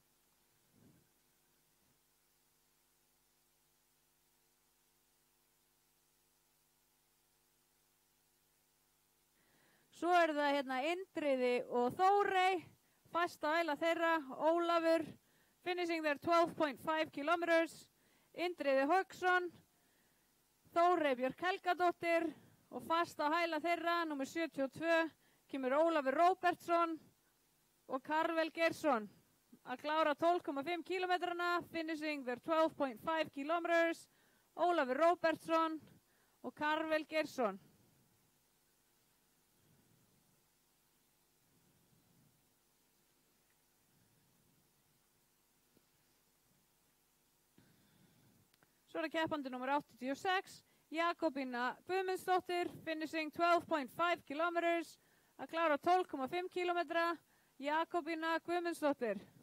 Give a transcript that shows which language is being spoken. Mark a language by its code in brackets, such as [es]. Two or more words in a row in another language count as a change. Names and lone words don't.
[is] Svo það hérna Indriði og Þórey, fasta æla þeirra, Ólafur, [en] finishing their 12.5 kilometers. [is] Indriði Hauksson, Þórey Björk Helgadóttir og fast á hæla þeirra, nummer 72, kemur Ólafur Róbertsson og Karvel Geirsson að klára 12,5 kilometrana, [en] finishing their 12.5 kilometers. [is] Ólafur Róbertsson og Karvel Geirsson. Svo er keppandi nummer 86, Jakobína Guðmundsdóttir, [en] finishing 12.5 kilometers, [is] að klára 12,5 kilometra, Jakobína Guðmundsdóttir.